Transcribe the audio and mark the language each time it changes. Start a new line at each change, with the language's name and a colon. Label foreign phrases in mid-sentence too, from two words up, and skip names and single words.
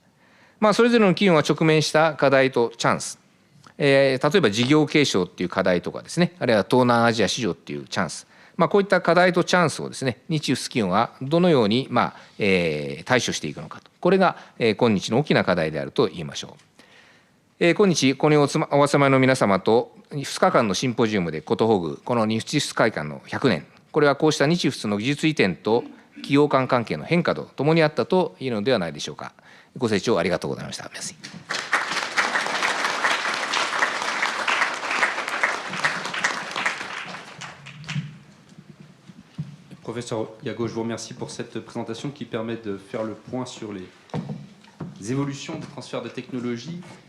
Japanese: それぞれの企業が直面した課題とチャンス、例えば事業継承っていう課題とかですね、あるいは東南アジア市場っていうチャンス、こういった課題とチャンスをですね、日仏企業がどのように対処していくのかと、これが今日の大きな課題であると言いましょう。今日ここにお集まりの皆様と2日間のシンポジウムでことほぐこの日仏会館の100年、これはこうした日仏の技術移転と企業間関係の変化とともにあったと言えるのではないでしょうか。ご清聴ありがとうございました。
French: Merci. Professeur Yago, je vous remercie pour cette présentation qui permet de faire le point sur les évolutions des transferts de technologies.